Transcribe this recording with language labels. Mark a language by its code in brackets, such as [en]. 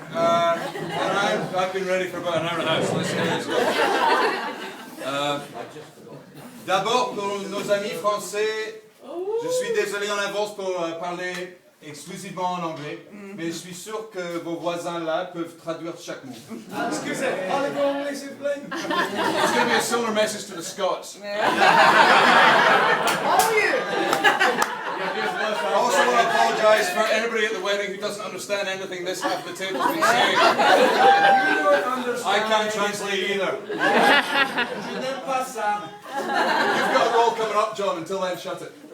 [en] And I've been ready for about an hour and a half, so let's go. [fr] D'abord, pour nos amis français, je suis désolé en avance pour parler exclusivement en anglais, mais je suis sûr que vos voisins là peuvent traduire chaque mot. Excusez, parlez-vous anglais s'il vous plaît? [en] It's going to be a similar message to the Scots. Oh yeah! I also want to apologise for anybody at the wedding who doesn't understand anything this half of the table's been saying. I can't translate either. You've got a role coming up, John. Until then, shut it.